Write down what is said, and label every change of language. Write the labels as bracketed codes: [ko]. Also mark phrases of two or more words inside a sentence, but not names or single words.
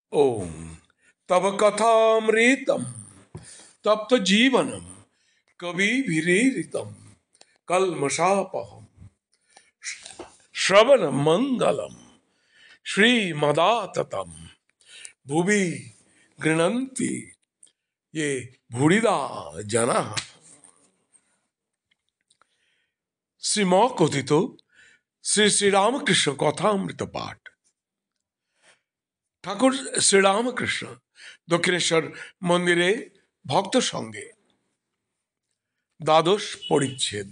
[sa] ओम तब कथामृतम तप्त जीवनम कवि विरीरितम कलमशापहम श्रवण मंगलम श्रीमदाततम भुवि गृह्णन्ति ये भूरिदा जना। [bn] শ্রীম কথিত শ্রী শ্রীরামকৃষ্ণ কথামৃত পাঠ। ঠাকুর শ্রীরামকৃষ্ণ দক্ষিণেশ্বর মন্দিরে ভক্ত সঙ্গে দ্বাদশ পরিচ্ছেদ।